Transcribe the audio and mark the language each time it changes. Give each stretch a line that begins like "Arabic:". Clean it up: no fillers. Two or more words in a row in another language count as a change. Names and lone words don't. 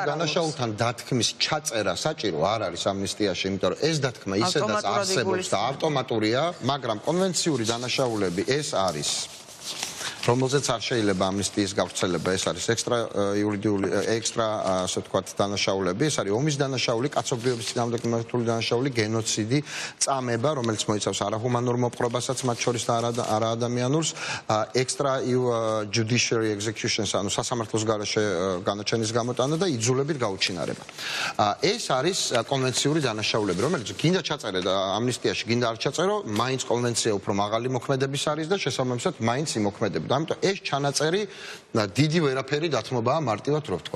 Georgian: დანაშაულთან დათქმის ჩაწერა საჭირო არ არის ამნისტიაში, იმიტომ რომ ეს დათქმა ისედაც არსებობს და ავტომატურია, მაგრამ კონვენციური დანაშაულები ეს არის რომელზეც არ შეიძლება ამნისტიის გავრცელება, ეს არის ექსტრა ასე ვთქვათ დანაშაულები, ეს არის ომის დანაშაული, კაცობრიობის წინააღმდეგ მიმართული დანაშაული, გენოციდი, წამება, რომელიც მოიცავს არაჰუმანურ მოპყრობასაც, მათ შორის და არაადამიანურს,
English: extra judiciary executions,
Georgian: ანუ სასამართლოს გარეშე განაჩენის გამოტანა და იძულებით გაუჩინარება. ეს არის კონვენციური დანაშაულები, რომელიც გინდა ჩაწერე და ამნისტიაში გინდა არ ჩაწერო, მაინც კონვენცია უფრო მაღალი მოქმედების არის და შესაბამისად მაინც იმოქმედებდა. ამიტომ ეს ჩანაწერი დიდი ვერაფერი დათმობაა მარტივად რო ვთქვათ.